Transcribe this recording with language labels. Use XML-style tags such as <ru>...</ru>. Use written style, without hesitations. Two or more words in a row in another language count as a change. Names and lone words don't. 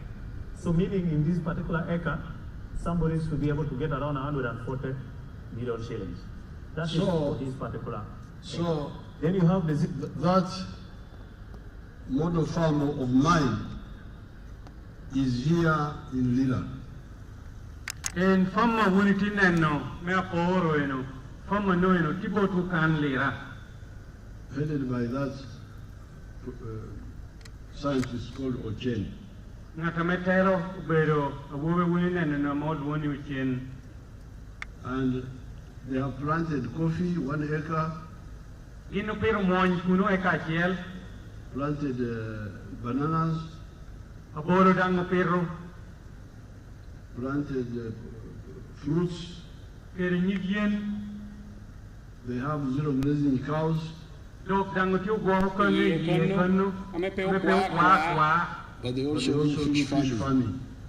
<en>So meaning in this particular acre, somebody should be able to get around 140 million shillings. That is for this particular acre. Then you have that model farm of mine is here in Lila.</en> <laj>And farmer wunitin no me aporo eno farmer no eno tibotu kan lira.</laj> <en>Headed by that scientist called Ochen.</en> <laj>Ngatametero bero awowe wuninen no mod woni Ochen.</laj> <en>And they have planted coffee 1 acre.</en> <laj>Ino pero moñ kuno eka chiel.</laj> <en>Planted bananas.</en> <laj>Aboro dango pero.</laj> <en>Planted fruits. They have 0 grazing cows. But they also do fish farming.</en>